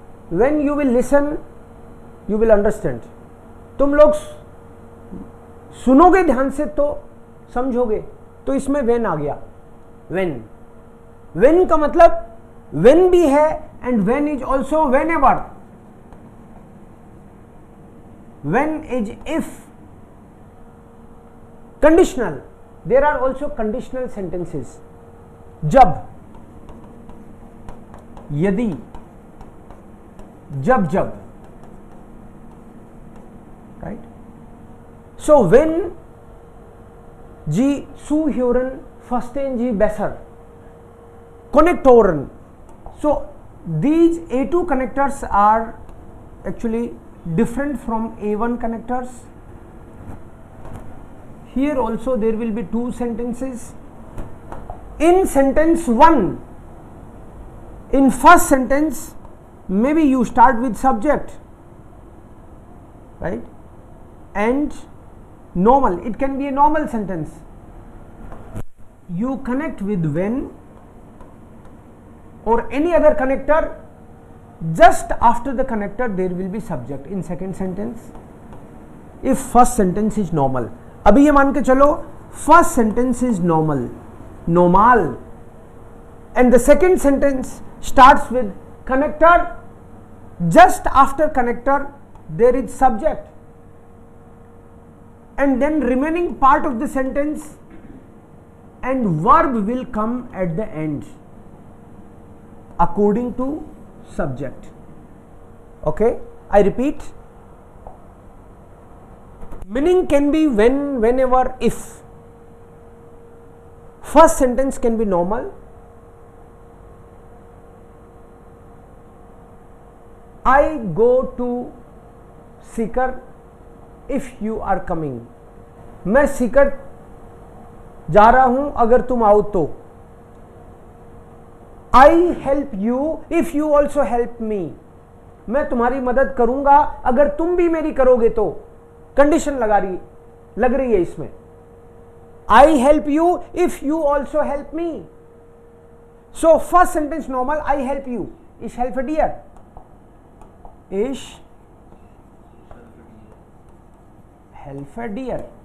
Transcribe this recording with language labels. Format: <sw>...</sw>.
<en>when you will listen you will understand.</en> <hi>तुम लोग सुनोगे ध्यान से तो समझोगे. तो इसमें when आ गया.</hi> <en>when</en> <hi>का मतलब</hi> <en>when</en> <hi>भी है</hi> <en>and when is also whenever. when is if. conditional, there are also conditional sentences.</en> <hi>जब, यदि, जब जब.</hi> <en>right? So when</en> <de>Sie zuhören verstehen Sie besser. Konnektoren.</de> <en>So these A2 connectors are actually different from A1 connectors. Here also there will be 2 sentences. In sentence 1, in first sentence maybe you start with subject, right, and normal, it can be a normal sentence. You connect with when or any other connector. Just after the connector there will be subject in second sentence if first sentence is normal.</en> <hi>अभी ये मान के चलो</hi> <en>first sentence is normal and the second sentence starts with connector. Just after connector there is subject and then remaining part of the sentence and verb will come at the end according to subject. Okay, I repeat. Meaning can be when, whenever, if. First sentence can be normal. I go to Sikar if you are coming.</en> <hi>मैं सीकर जा रहा हूं अगर तुम आओ तो.</hi> <en>I help you if you also help me.</en> <hi>मैं तुम्हारी मदद करूंगा अगर तुम भी मेरी करोगे तो. कंडीशन लग रही है इसमें.</hi> <en>I help you if you also help me. So first sentence normal, I help you.</en> <de>Ich helfe dir. Ich helfe dir.</de>